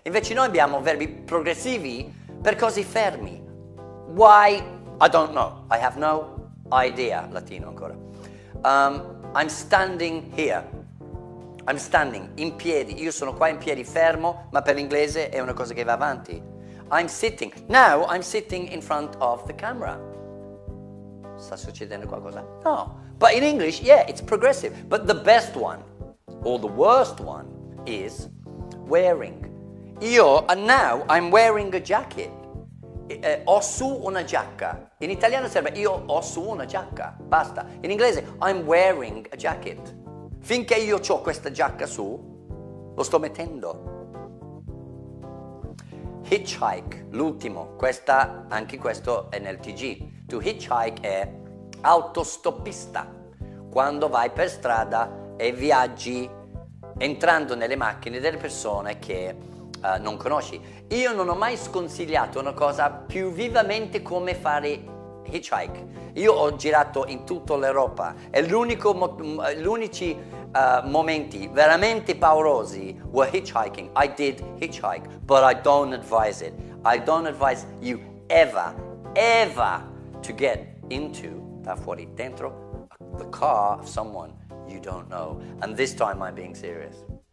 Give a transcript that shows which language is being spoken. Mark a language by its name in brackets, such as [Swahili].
[Italian] Invece noi abbiamo verbi progressivi per cose fermi. [English] Why? I don't know. I have no idea. [Italian] Latino ancora. [English] I'm standing here. I'm standing, [Italian] in piedi. Io sono qua in piedi fermo, ma per l'inglese è una cosa che va avanti. [English] I'm sitting. Now I'm sitting in front of the camera. [Italian] Sta succedendo qualcosa? No. [English] But in English, yeah, it's progressive. But the best one, or the worst one, is wearing. Now I'm wearing a jacket. [Italian] Ho su una giacca. In italiano sarebbe io ho su una giacca. Basta. In inglese, [English] I'm wearing a jacket. [Italian] Finché io ho questa giacca su, lo sto mettendo. Hitch-hike, l'ultimo, anche questo è nel TG. To hitch-hike è autostoppista, quando vai per strada e viaggi entrando nelle macchine delle persone che non conosci. Io non ho mai sconsigliato una cosa più vivamente come fare hitchhike. Io ho girato in tutta l'Europa e gli unici momenti veramente paurosi [English] were hitchhiking. I did hitchhike, but I don't advise it. I don't advise you ever to get into, [Italian] da fuori, dentro, [English] the car of someone you don't know. And this time I'm being serious.